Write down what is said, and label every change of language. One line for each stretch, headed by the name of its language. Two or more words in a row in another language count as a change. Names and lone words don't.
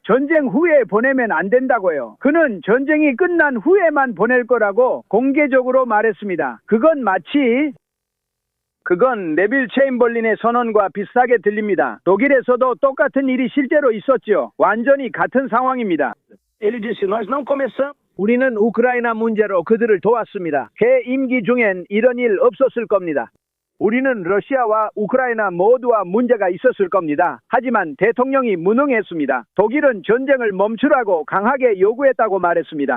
Korean: 전쟁 후에 보내면 안 된다고요. 그는 전쟁이 끝난 후에만 보낼 거라고 공개적으로 말했습니다. 그건 네빌 체인벌린의 선언과 비슷하게 들립니다. 독일에서도 똑같은 일이 실제로 있었죠. 완전히 같은 상황입니다.
Portuguese: Ele disse: nós não começamos.
Korean: 우리는 우크라이나 문제로 그들을 도왔습니다. 개 임기 중엔 이런 일 없었을 겁니다. 우리는 러시아와 우크라이나 모두와 문제가 있었을 겁니다. 하지만 대통령이 무능했습니다. 독일은 전쟁을 멈추라고 강하게 요구했다고 말했습니다.